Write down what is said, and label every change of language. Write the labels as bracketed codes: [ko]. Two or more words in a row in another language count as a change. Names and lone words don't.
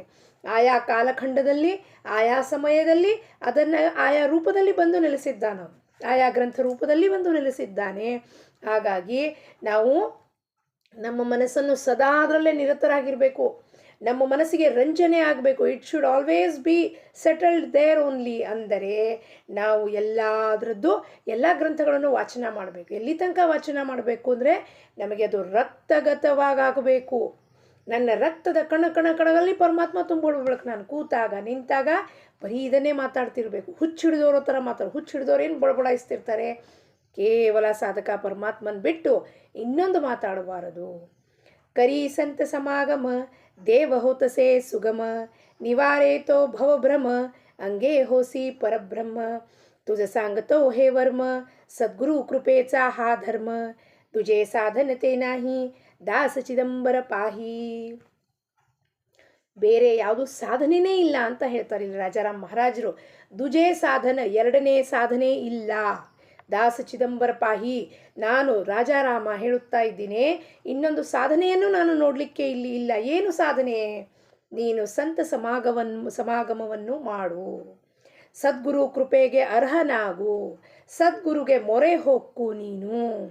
[kn] ಆಯಾ ಕಾಲಖಂಡದಲ್ಲಿ ಆಯಾ ಸಮಯದಲ್ಲಿ ಅದನ್ನು ಆಯಾ ರೂಪದಲ್ಲಿ ಬಂದು ನೆಲೆಸಿದ್ದಾನೆ, ಆಯಾ ಗ್ರಂಥ ರೂಪದಲ್ಲಿ ಬಂದು ನೆಲೆಸಿದ್ದಾನೆ. ಹಾಗಾಗಿ ನಾವು ನಮ್ಮ ಮನಸ್ಸನ್ನು ಸದಾ ಅದರಲ್ಲೇ ನಿರತರಾಗಿರಬೇಕು. ನಮ್ಮ ಮನಸ್ಸಿಗೆ ರಂಜನೆ ಆಗಬೇಕು. [en] it should always be settled there only. [kn] ಅಂದರೆ ನಾವು ಎಲ್ಲ ಗ್ರಂಥಗಳನ್ನು ವಾಚನ ಮಾಡಬೇಕು. ಎಲ್ಲಿ ತನಕ ವಾಚನ ಮಾಡಬೇಕು ಅಂದರೆ ನಮಗೆ ಅದು ರಕ್ತಗತವಾಗಬೇಕು. ನನ್ನ ರಕ್ತದ ಕಣಗಳಲ್ಲಿ ಪರಮಾತ್ಮ ತುಂಬಿಡ್ಬೇಕು. ನಾನು ಕೂತಾಗ ನಿಂತಾಗ ಬರೀ ಇದನ್ನೇ ಮಾತಾಡ್ತಿರ್ಬೇಕು. ಹುಚ್ಚಿಡಿದವ್ರ ಥರ ಹುಚ್ಚಿಡಿದವ್ರು ಏನು ಬಡಬಡಾಯಿಸ್ತಿರ್ತಾರೆ? ಕೇವಲ ಸಾಧಕ ಪರಮಾತ್ಮನ ಬಿಟ್ಟು ಇನ್ನೊಂದು ಮಾತಾಡಬಾರದು. [mr] करी संत समागम देव होतसे सुगम, निवारेतो भवभ्रम अंगे होसी परब्रह्म. तुझ सांगतो हे वर्म, सद्गुरु कृपेचा हा धर्म. तुझे साधन ते नाही, दास चिदंबर पाही. [kn] ಬೇರೆ ಯಾವುದು ಸಾಧನೆಯೇ ಇಲ್ಲ ಅಂತ ಹೇಳ್ತಾರೆ ಇಲ್ಲಿ ರಾಜಾರಾಮ್ ಮಹಾರಾಜರು. [mr] दुजे साधन, [kn] ಎರಡನೇ ಸಾಧನೆ ಇಲ್ಲ. [mr] दास चिदंबर पाही, [kn] ನಾನು ರಾಜಾರಾಮ ಹೇಳುತ್ತಾ ಇದ್ದೀನಿ, ಇನ್ನೊಂದು ಸಾಧನೆಯನ್ನು ನಾನು ನೋಡಲಿಕ್ಕೆ ಇಲ್ಲಿ ಇಲ್ಲ. ಏನು ಸಾಧನೆ? ನೀನು ಸಂತ ಸಮಾಗಮವನ್ನು ಮಾಡು, ಸದ್ಗುರು ಕೃಪೆಗೆ ಅರ್ಹನಾಗು, ಸದ್ಗುರುಗೆ ಮೊರೆ ಹೊಕ್ಕು ನೀನು.